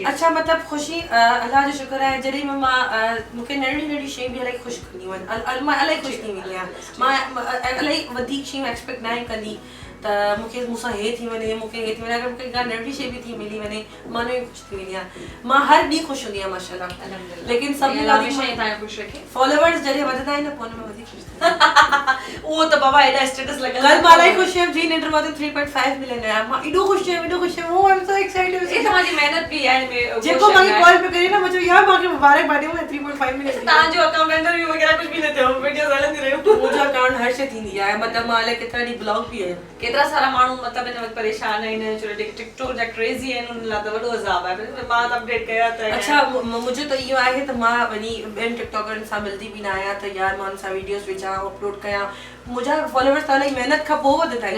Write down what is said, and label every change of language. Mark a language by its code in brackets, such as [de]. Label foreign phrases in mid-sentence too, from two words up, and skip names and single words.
[sd] अच्छा मतिलबु ख़ुशी अलाह जो शुक्र आहे जॾहिं मां मूंखे नंढी शयूं बि इलाही ख़ुशि कंदियूं आहिनि मां इलाही ख़ुशि थी वेंदी आहियां मां इलाही वधीक शयूं एक्सपेक्ट न कंदी त मूंखे मूंसां हे थी वञे मूंखे हे थी वञे अगरि मूंखे का नंढी शइ बि थी मिली वञे मां उन में ख़ुशि थी वेंदी आहियां मां हर ॾींहुं ख़ुशि हूंदी आहियां माशाल्लाह लेकिन सभिनी खां ख़ुशि रखे फॉलोवर्स जॾहिं वधंदा आहिनि न पोइ हुन में वधीक ख़ुशि उहो त बाबा एॾा स्टेटस लॻल कल मां इलाही ख़ुशि हुयमि जी निंड मां 3.5 मिलियन आया मां एॾो ख़ुशि हुयमि [en] I am so excited [sd] ये तव्हांजी महिनत बि आहे जेको मूंखे कॉल पे करी न [hi] मुझे यार [sd] मूंखे मुबारकबाद ॾियो 3.5 मिलियन तव्हांजो अकाउंट इंटरव्यू वगैरह [hi] कुछ भी [sd] न थियो वीडियोस हलंदी रहियो मुंहिंजो अकाउंट हर शइ थींदी आहे मतिलबु मां इलाही केतिरा ॾींहं ब्लॉग बि आहिनि केतिरा सारा माण्हू मतिलबु हिन वक़्तु परेशान आहिनि छो जेके टिकटॉक जा क्रेज़ी आहिनि उन लाइ त वॾो अज़ाब आहे मां त अपडेट कया त अच्छा मुंहिंजो त इहो आहे त मां वञी ॿियनि टिकटॉकरनि सां मिलंदी बि न आहियां त यार मां हुन सां वीडियोस विझां अपलोड कयां मुंहिंजा फॉलोवर्स त इलाही महिनत खां पोइ वधंदा आहिनि